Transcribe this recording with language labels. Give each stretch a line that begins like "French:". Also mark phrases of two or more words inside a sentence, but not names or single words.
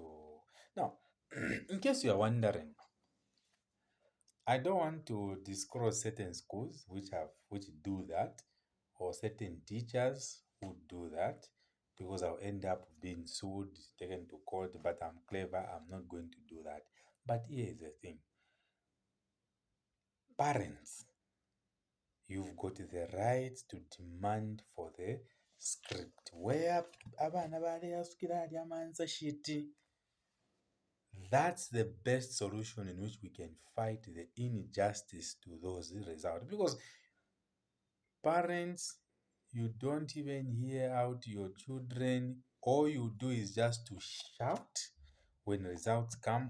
English: Now, in case you are wondering, I don't want to disclose certain schools which do that, or certain teachers who do that, because I'll end up being sued, taken to court. But I'm clever, I'm not going to do that. But here is the thing. Parents, you've got the right to demand for the script.
Bemba: Where abana baliyasukira ali amanza shiti.
English: That's the best solution in which we can fight the injustice to those results. Because parents, you don't even hear out your children. All you do is just to shout when results come.